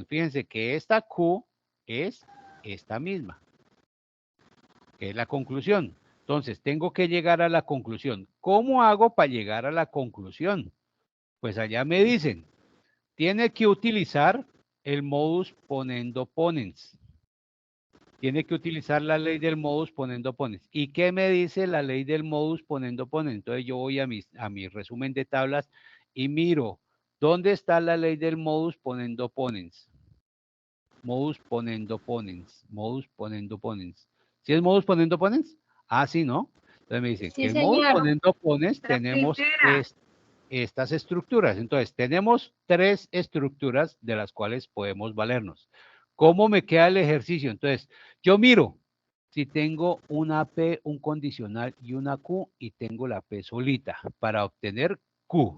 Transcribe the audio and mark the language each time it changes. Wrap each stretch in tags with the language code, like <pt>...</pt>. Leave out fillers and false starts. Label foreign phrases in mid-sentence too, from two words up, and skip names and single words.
<es>Fíjense que esta Q es esta misma, que es la conclusión. Entonces, tengo que llegar a la conclusión. ¿Cómo hago para llegar a la conclusión? Pues allá me dicen, tiene que utilizar el</es> <la>modus ponendo ponens.</la> <es>Tiene que utilizar la ley del</es> <la>modus ponendo ponens.</la> <es>¿Y qué me dice la ley del</es> <la>modus ponendo ponens?</la> <es>Entonces yo voy a mi resumen de tablas y miro, ¿dónde está la ley del</es> <la>modus ponendo ponens? Modus ponendo ponens. Modus ponendo ponens.</la> <es>¿Sí es</es> <la>modus ponendo ponens?</la> <es>Ah, sí, ¿no? Entonces me dicen Sí, que en modus señor.</es> <la>ponendo ponens</la> <es>tenemos estas estructuras. Entonces, tenemos 3 estructuras de las cuales podemos valernos. ¿Cómo me queda el ejercicio? Entonces, yo miro si tengo una P, un condicional y una Q y tengo la P solita para obtener Q.</es>